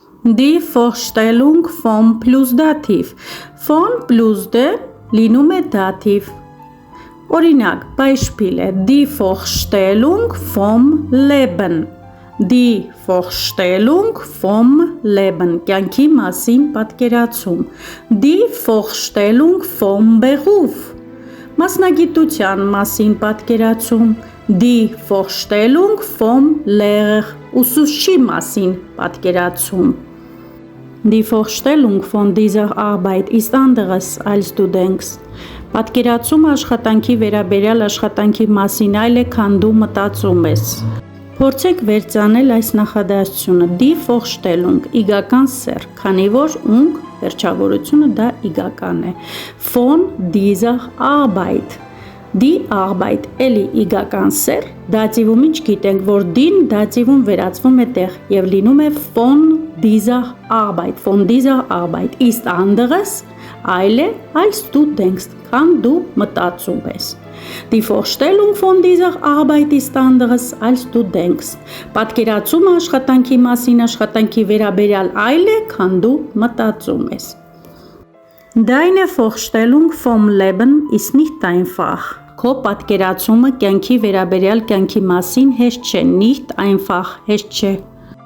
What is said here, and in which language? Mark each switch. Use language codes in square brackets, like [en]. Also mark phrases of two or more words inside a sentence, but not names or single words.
[de] Die Vorstellung vom plus Dativ Von plus de [hy] լինում է [de] Dativ Օրինակ, Beispiel է Die Vorstellung vom Leben Die Vorstellung vom Leben [hy] կյանքի մասին պատկերացում [de] Die Vorstellung vom Beruf [hy] Մասնագիտության մասին պատկերացում [de] Die Vorstellung vom Lehrer ուսուցչի [hy] մասին պատկերացում [de] Die Vorstellung von dieser Arbeit ist anderes als du denkst [hy] Պատկերացումը աշխատանքի վերաբերյալ աշխատանքի մասին այլ է, քան դու մտածում ես Փորձեք վերծանել այս նախադասությունը Die Vorstellung իգական սեր, քանի որ ունգ վերջավորությունը դա իգական է [de] Von dieser Arbeit Die Arbeit [hy] էլի իգական սեր, դատիվում ինչ գիտենք, որ դին դատիվում վերածվում է տեղ և լինում է [de] von dieser Arbeit ist anderes, [hy] այլ է, [de] als du denkst, [hy] քան դու մտածում ես [de] Die Vorstellung von dieser Arbeit ist anderes, als du denkst [hy] Պատկերացումը աշխատանքի մասին աշխատանքի վերաբերյալ այլ է, քան դու մտածում ես [de] Deine Vorstellung vom Leben ist nicht einfach [hy] Քո պատկերացումը կյանքի վերաբերյալ կյանքի մասին հեշտ չէ, [de] nicht einfach, [hy] հեշտ չէ